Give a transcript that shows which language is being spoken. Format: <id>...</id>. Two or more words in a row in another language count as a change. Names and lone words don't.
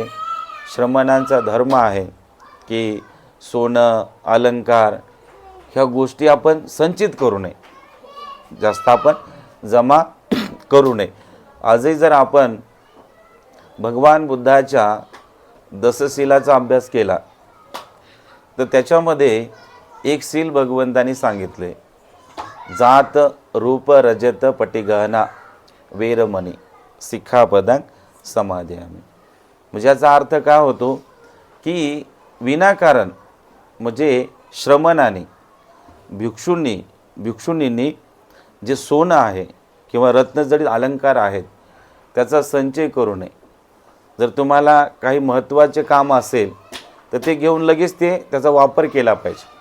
<mr>श्रमणांचा धर्म आहे की सोनं अलंकार ह्या गोष्टी आपण संचित करू नये, जास्त आपण जमा करू नये. आजही जर आपण भगवान बुद्धाच्या दशशीलाचा अभ्यास केला तर त्याच्यामध्ये एक शील भगवंतांनी सांगितले,</mr> <pi>जात रूप रजत पटिगहना वेरमणी सिक्खापदं समादयामि.</pi> <mr>म्हणजे याचा अर्थ काय होतो की विनाकारण म्हणजे श्रमणाने भिक्षुणींनी जे सोनं आहे किंवा रत्नजडित अलंकार आहेत त्याचा संचय करू नये. जर तुम्हाला काही महत्त्वाचे काम असेल तर ते घेऊन लगेच त्याचा वापर केला पाहिजे.</mr>